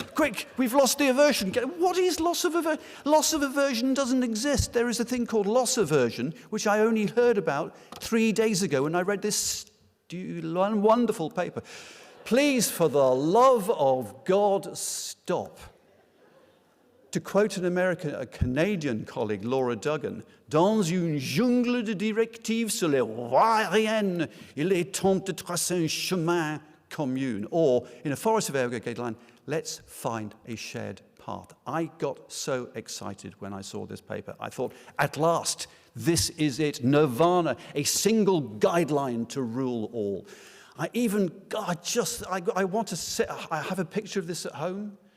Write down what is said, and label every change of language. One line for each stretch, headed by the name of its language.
English: Quick, we've lost the aversion. What is loss of aversion? Loss of aversion doesn't exist. There is a thing called loss aversion, which I only heard about 3 days ago when I read this wonderful paper. Please, for the love of God, stop. To quote a Canadian colleague,
French: Laura Duggan, dans une jungle de directives sur les rois aériennes, il est temps de tracer un chemin commun.
English: Or, in a forest of air guideline, let's find a shared path. I got so excited when I saw this paper. I thought, at last, this is it, nirvana, a single guideline to rule all. I want to sit, I have a picture of this at home.